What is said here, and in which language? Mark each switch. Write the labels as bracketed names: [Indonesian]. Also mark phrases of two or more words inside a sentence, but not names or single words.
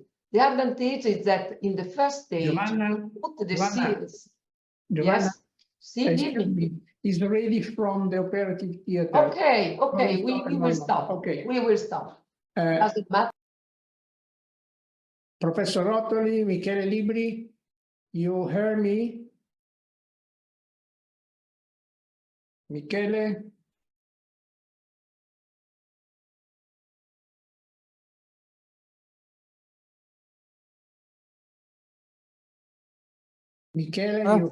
[English] The advantage is that in the first stage, put the seals. Giovanna, Yes. See, dimmi. Is ready from the operative theater. Okay, okay, we No, will stop. Okay. We will stop. Uh, Doesn't matter. Professor Rotoli, Michele Libri, you hear me? Michele? Michele,